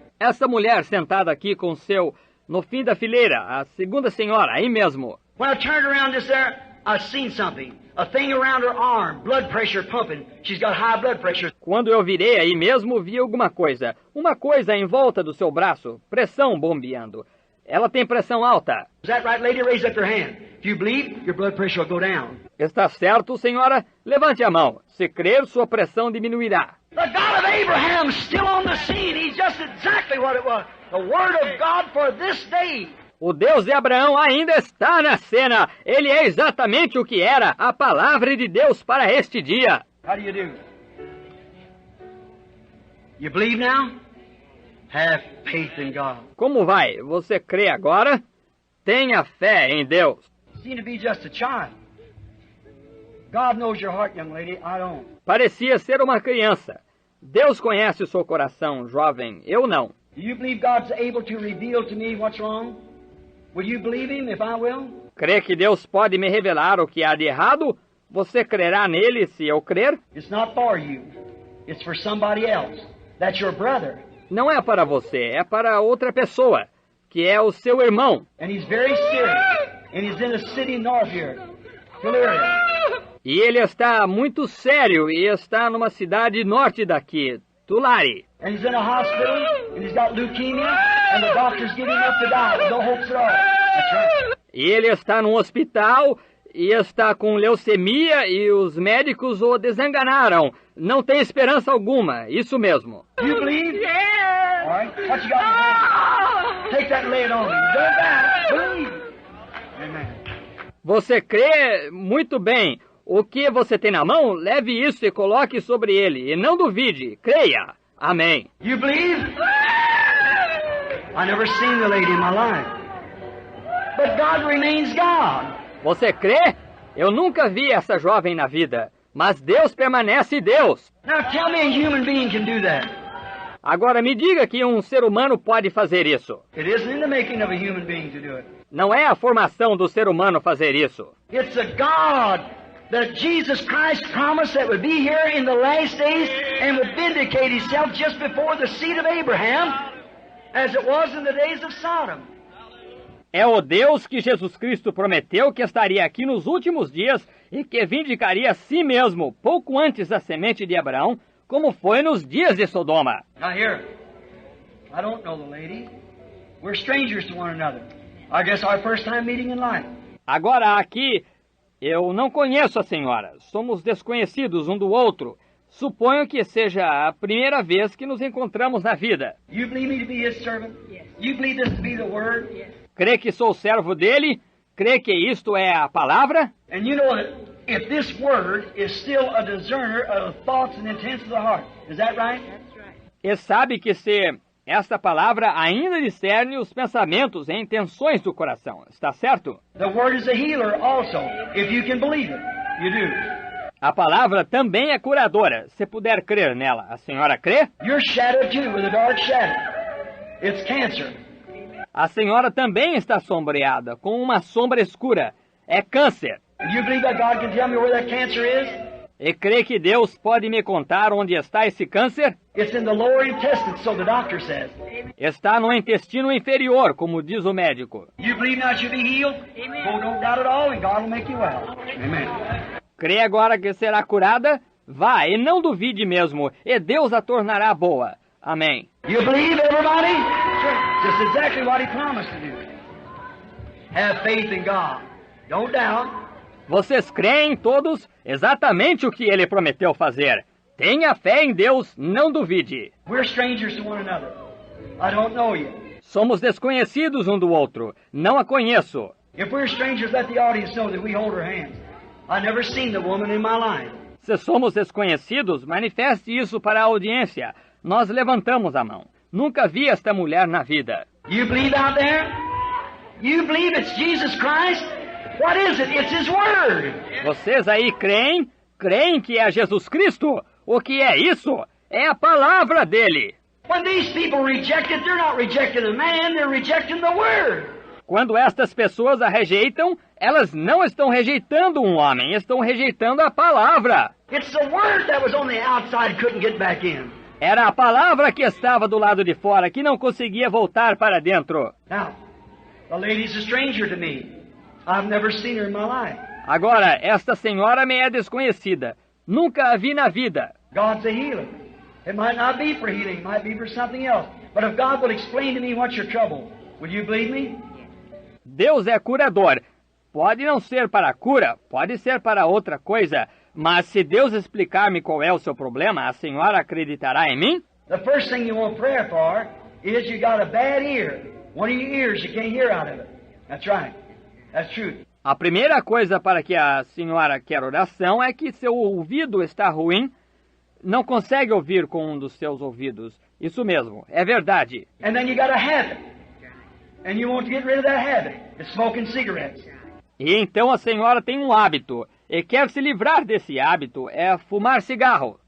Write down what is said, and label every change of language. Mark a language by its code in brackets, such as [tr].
[pt] Essa mulher sentada aqui com no fim da fileira, a segunda senhora, aí mesmo. [en] When I turned around just there, I seen something. A thing around her arm, blood pressure pumping. She's got high blood pressure. [pt] Quando eu virei aí mesmo, vi alguma coisa. Uma coisa em volta do seu braço, pressão bombeando. Ela tem pressão alta. [en] Is that right, lady? Raise up your hand. If you believe, your blood pressure will go down. [pt] Está certo, senhora? Levante a mão. Se crer, sua pressão diminuirá. [en] The God of Abraham is still on the scene. He's just exactly what it was. The Word of God for this day. [pt] O Deus de Abraão ainda está na cena. Ele é exatamente o que era a palavra de Deus para este dia. [en] How do you do? You believe now? Have faith in God. [pt] Como vai? Você crê agora? Tenha fé em Deus. [en] You seem to be just a child. God knows your heart, young lady. I don't. [pt] Parecia ser uma criança. Deus conhece o seu coração, jovem. Eu não. [en] Do you believe God's able to reveal to me what's wrong? Will you believe Him if I will? [pt] Crê que Deus pode me revelar o que há de errado? Você crerá nele se eu crer? [en] It's not for you. It's for somebody else. That's your brother. [pt] Não é para você, é para outra pessoa, que é o seu irmão. [en] And he's very serious. And he's in a city north here. Hilaria. [pt] E ele está muito sério e está numa cidade norte daqui, Tulare. [en] And he's in a hospital, and he's got leukemia, and the doctor's giving up to die with no hopes at all. That's right. [pt] E ele está num hospital e está com leucemia e os médicos o desenganaram. Não tem esperança alguma, isso mesmo. [en] You believe? Yeah. All right. What you got in your hand? Take that and lay it on me. Don't die. Believe. Amen. [pt] Você crê? Muito bem. O que você tem na mão, leve isso e coloque sobre ele, e não duvide, creia. Amém. [en] You believe? I never seen the lady in my life. But God remains God. [pt] Você crê? Eu nunca vi essa jovem na vida, mas Deus permanece Deus. [en] Now tell me a human being can do that. [pt] Agora me diga que um ser humano pode fazer isso. [en] It isn't in the making of a human being to do it. [pt] Não é a formação do ser humano fazer isso. [en] It's a God that Jesus Christ promised that would be here in the last days and would vindicate himself just before the seed of Abraham, as it was in the days of Sodom. [pt] É o Deus que Jesus Cristo prometeu que estaria aqui nos últimos dias e que vindicaria a si mesmo pouco antes da semente de Abraão, como foi nos dias de Sodoma. [en] Now here, I don't know the lady. We're strangers to one another. I guess our first time meeting in life. [pt] Agora aqui, eu não conheço a senhora. Somos desconhecidos um do outro. Suponho que seja a primeira vez que nos encontramos na vida. [en] You believe me to be his servant? Yes. You believe this to be the word? Yes. [pt] Crê que sou servo dele? Crê que isto é a palavra? [en] And you know that if this word is still a discerner of the thoughts and intents of the heart. Is that right? That's right. [pt] E sabe que se esta palavra ainda discerne os pensamentos e intenções do coração. Está certo? [en] The word is a healer also, if you can believe it. You do. [pt] A palavra também é curadora, se puder crer nela. A senhora crê? [en] You're shadowed too with a dark shadow. It's cancer. [pt] A senhora também está sombreada, com uma sombra escura. É câncer. [en] You believe that God can tell me where that cancer is? [pt] E crê que Deus pode me contar onde está esse câncer? [en] It's in the lower intestine, so the doctor says. [pt] Está no intestino inferior, como diz o médico. [en] You believe now you be healed? Oh, don't doubt at all, and God will make you well. Amen. [pt] Crê agora que será curada? Vá, e não duvide mesmo, e Deus a tornará boa. Amém. [en] You believe, everybody? Sure. Just exactly what he promised to do. Have faith in God. Don't doubt. [pt] Vocês creem todos exatamente o que ele prometeu fazer. Tenha fé em Deus, não duvide. [en] We're strangers to one another. I don't know you. [pt] Somos desconhecidos um do outro. Não a conheço. [en] If we're strangers, let the audience know that we hold her hands. I've never seen the woman in my life. [pt] Se somos desconhecidos, manifeste isso para a audiência. Nós levantamos a mão. Nunca vi esta mulher na vida. [en] You believe out there? You believe it's Jesus Christ? What is it? It's His Word. [pt] Vocês aí creem? Creem que é Jesus Cristo? O que é isso? É a palavra dele. [en] When these people reject it, they're not rejecting the man, they're rejecting the Word. [pt] Quando estas pessoas a rejeitam, elas não estão rejeitando um homem, estão rejeitando a palavra. [en] It's the Word that was on the outside, couldn't get back in. [pt] Era a palavra que estava do lado de fora, que não conseguia voltar para dentro. [en] Now, the lady's a stranger to me. I've never seen her in my life. [pt] Agora, esta senhora me é desconhecida. Nunca a vi na vida. [en] God's a healer. It might not be for healing, it might be for something else. But if God will explain to me what's your trouble, will you believe me? [pt] Deus é curador. Pode não ser para a cura, pode ser para outra coisa. Mas se Deus explicar-me qual é o seu problema, a senhora acreditará em mim? [en] The first thing you want prayer for is you got a bad ear. One of your ears, you can't hear out of it. That's right. That's true. [pt] A primeira coisa para que a senhora quer oração é que seu ouvido está ruim, não consegue ouvir com um dos seus ouvidos. Isso mesmo, é verdade. [en] And then you got a habit. And you want to get rid of that habit. It's smoking cigarettes. [pt] E então a senhora tem um hábito, e quer se livrar desse hábito, é fumar cigarro.